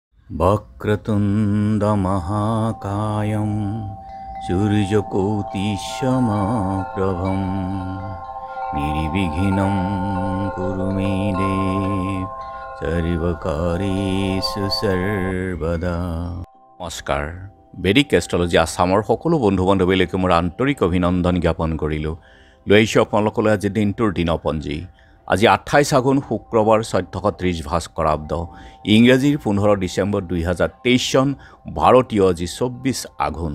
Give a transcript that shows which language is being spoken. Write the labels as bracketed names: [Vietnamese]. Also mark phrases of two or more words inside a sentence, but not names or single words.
[Sanskrit] वक्रतुण्डमहाकायं सूर्यकोटिसमप्रभं निर्विघ्नं कुरु मे देव सर्वकार्येषु सर्वदा। [Assamese] নমস্কাৰ। বেদিক এষ্ট্ৰলজি আছামৰ সকলো বন্ধু বান্ধৱীলৈকে মোৰ আন্তৰিক অভিনন্দন জ্ঞাপন কৰিলোঁ। লৈ আহিছোঁ আপোনালোকলৈ আজি দিনটোৰ দিনপঞ্জী। আজি 28 আঘোণ শুক্ৰবাৰ 1430 ভাস্কৰাব্দ, ইংৰাজীৰ 15 ডিচেম্বৰ 2023 চন, ভাৰতীয় আজি 24 আঘোণ।